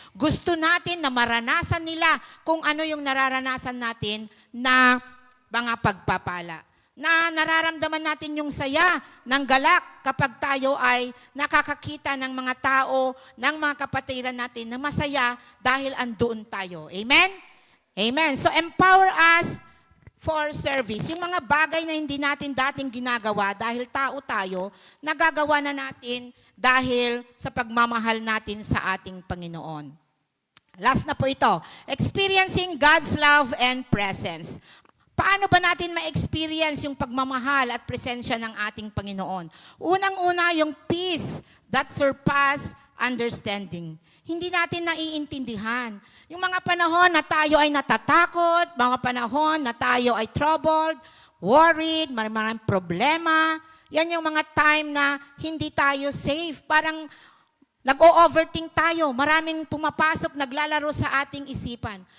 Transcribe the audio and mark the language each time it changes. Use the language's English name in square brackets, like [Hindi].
[Filipino] Gusto natin na maranasan nila kung ano yung nararanasan natin na mga pagpapala. Na nararamdaman natin yung saya ng galak kapag tayo ay nakakakita ng mga tao, ng mga kapatiran natin na masaya dahil andoon tayo. Amen? Amen. [English] So empower us for service. [Filipino] Yung mga bagay na hindi natin dating ginagawa dahil tao tayo, nagagawa na natin dahil sa pagmamahal natin sa ating Panginoon. Last na po ito. [English] Experiencing God's love and presence. [Filipino] Paano ba natin ma-experience yung pagmamahal at presensya ng ating Panginoon? Unang-una, yung [English] peace that surpass understanding. [Filipino] Hindi natin naiintindihan. Yung mga panahon na tayo ay natatakot, mga panahon na tayo ay troubled, worried, maraming problema, yan yung mga time na hindi tayo safe. Parang nag-o-overthink tayo. Maraming pumapasok, naglalaro sa ating isipan.